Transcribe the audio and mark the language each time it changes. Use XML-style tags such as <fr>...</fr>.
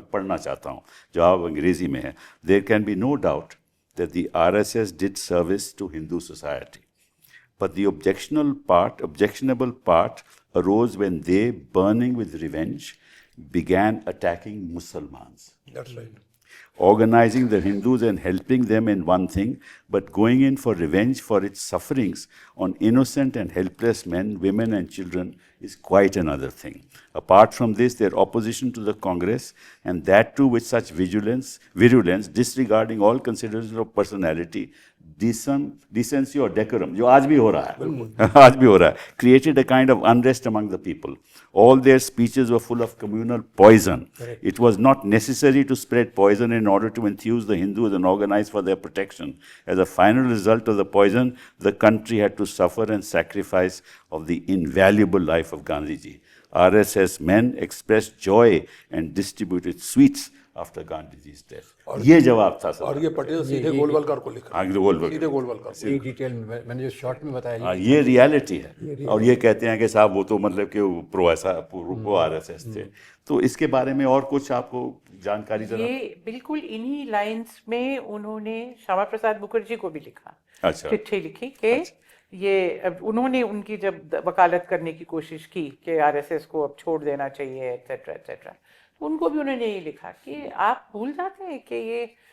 <hi>मैं पढ़ना चाहता हूँ, जवाब अंग्रेजी में है।</hi> <en>There can be no doubt that the RSS did service to Hindu society, but the objectionable part arose when they, burning with revenge, began attacking Muslims. That's right. Organizing the Hindus and helping them in one thing, but going in for revenge for its sufferings on innocent and helpless men, women and children is quite another thing. Apart from this, their opposition to the Congress, and that too with such virulence, disregarding all considerations of personality, decency or decorum,</en> <hi>जो आज भी हो रहा है,</hi> <en>आज भी हो रहा है, created a kind of unrest among the people. All their speeches were full of communal poison. Correct. It was not necessary to spread poison in order to enthuse the Hindus and organize for their protection. As a final result of the poison, the country had to suffer and sacrifice of the invaluable life of Gandhiji. RSS men expressed joy and distributed sweets after Gandhiji's death.</en> <hi>ये जवाब था sir. और ये पटेल सीधे गोलवलकर को लिखा। सीधे गोलवलकर। ये डिटेल में मैंने जो शॉर्ट में बताया, ये रियलिटी है। और ये कहते हैं कि साहब वो तो मतलब कि प्रो आरएसएस थे। तो इसके बारे में और कुछ आपको जानकारी जरा? ये बिल्कुल इन्हीं लाइंस में उन्होंने श्यामा प्रसाद मुखर्जी को भी लिखा, चिट्ठी लिखी कि ये उन्होंने उनकी जब वकालत करने की कोशिश की कि आरएसएस को अब छोड़ देना चाहिए एटसेट्रा एटसेट्रा, उनको भी उन्होंने ये लिखा कि आप भूल जाते हैं कि ये</hi>